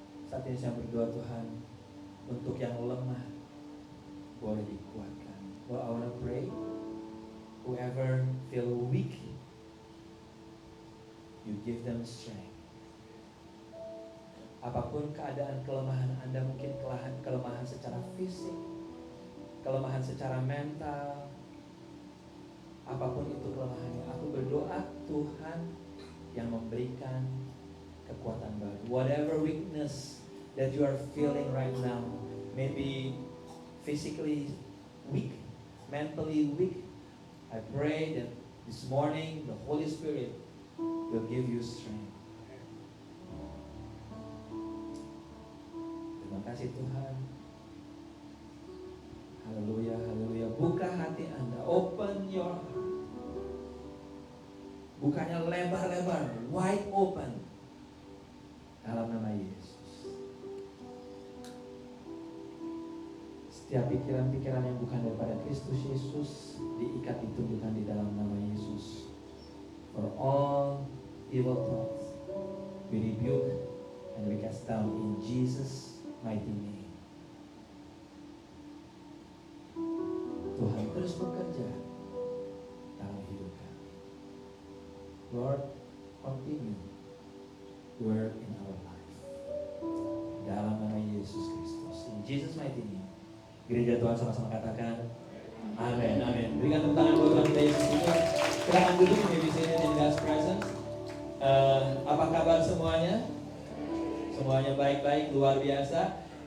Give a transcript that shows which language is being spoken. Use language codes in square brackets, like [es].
[id] Saat ini saya berdoa Tuhan untuk yang lemah boleh dikuatkan. [en] Well, I want to pray. Whoever feel weak, you give them strength. [id] Apapun keadaan kelemahan Anda, mungkin kelemahan secara fisik, kelemahan secara mental, apapun itu kelemahannya, aku berdoa Tuhan yang memberikan kekuatan baru. [en] Whatever weakness that you are feeling right now, maybe physically weak, mentally weak, I pray that this morning the Holy Spirit will give you strength. [id] Terima kasih Tuhan. Haleluya, haleluya. Buka hati Anda, [en] open your heart. [id] Bukanya lebar-lebar, [en] wide open. [id] Dalam nama Yesus. Setiap pikiran-pikiran yang bukan daripada Kristus Yesus diikat ditunjukkan di dalam nama Yesus. [en] For all evil thoughts we rebuke and we cast down in Jesus' mighty name. [id] Tuhan terus bekerja dalam hidup kami. [en] Lord, continue work in our life. [id] Dalam nama Yesus Kristus. [en] In Jesus' mighty name. [id] Gereja Tuhan sama-sama katakan amin, amin. Berikan tepuk tangan buat Tuhan kita Yesus itu. Silakan duduk, [en] maybe sini in God's presence. [id] Apa kabar semuanya? Semuanya baik-baik, luar biasa.